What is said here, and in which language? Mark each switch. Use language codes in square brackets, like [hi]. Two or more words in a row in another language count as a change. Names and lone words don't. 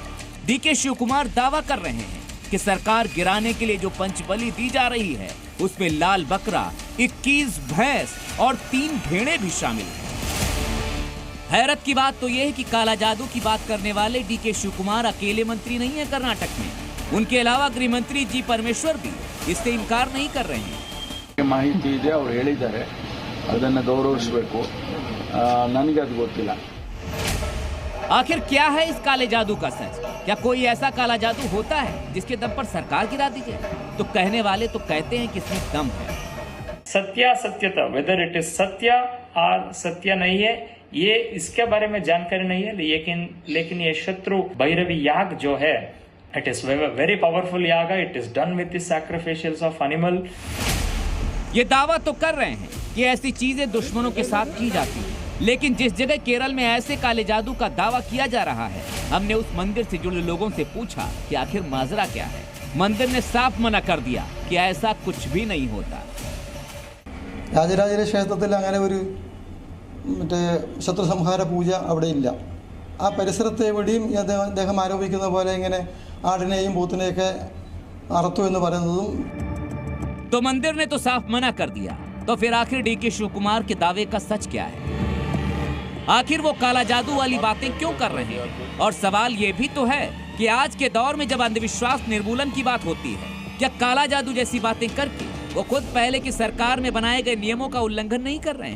[hi] डीके शिवकुमार दावा कर रहे हैं कि सरकार गिराने के लिए जो पंचबली दी जा रही है उसमें लाल बकरा, 21 भैंस और 3 भेड़ें भी शामिल हैं। हैरत की बात तो यह है कि काला जादू की बात करने वाले डीके शिवकुमार अकेले मंत्री नहीं है कर्नाटक में। उनके अलावा गृह मंत्री जी परमेश्वर भी इससे इनकार नहीं कर रहे हैं। [kn] माहिती ಇದೆ, ಅವರು ಹೇಳಿದ್ದಾರೆ, ಅದನ್ನ ಗೌರವಿಸಬೇಕು। ನನಗೆ ಅದು ಗೊತ್ತಿಲ್ಲ। [hi] आखिर क्या है इस काले जादू का सच? क्या कोई ऐसा काला जादू होता है जिसके दम पर सरकार गिरा दी जाए? तो कहने वाले तो कहते हैं कि इसमें दम है। सत्यता, [en] whether it is [hi] सत्य और सत्य नहीं है, ये इसके बारे में जानकारी नहीं है। लेकिन ये शत्रु भैरवी याग जो है, [en] it is very powerful [hi] याग। [en] it is done with the sacrificials of animal. [hi] ये दावा तो कर रहे हैं कि ऐसी चीजें दुश्मनों के साथ की जाती हैं, लेकिन जिस जगह केरल में ऐसे काले जादू का दावा किया जा रहा है, हमने उस मंदिर से जुड़े लोगों से पूछा कि आखिर माजरा क्या है। मंदिर ने साफ मना कर दिया कि ऐसा कुछ भी नहीं होता। [ml] രാജരാജന്റെ ക്ഷേത്രത്തിൽ അങ്ങനെ ഒരു ശത്രു സംഹാര പൂജ അവിടെ ഇല്ല। ആ പരിസരത്ത് എവിടെയും അദ്ദേഹം ആരോപിക്കുന്ന പോലെ ഇങ്ങനെ ആടിനെയും പോത്തിനെയൊക്കെ അറുത്തു എന്ന് പറയുന്നതും। [hi] तो मंदिर ने तो साफ मना कर दिया, तो फिर आखिर डीके शिवकुमार के दावे का सच क्या है? आखिर वो काला जादू वाली बातें क्यों कर रहे हैं? और सवाल ये भी तो है कि आज के दौर में जब अंधविश्वास निर्मूलन की बात होती है, क्या काला जादू जैसी बातें करके वो खुद पहले की सरकार में बनाए गए नियमों का उल्लंघन नहीं कर रहे हैं?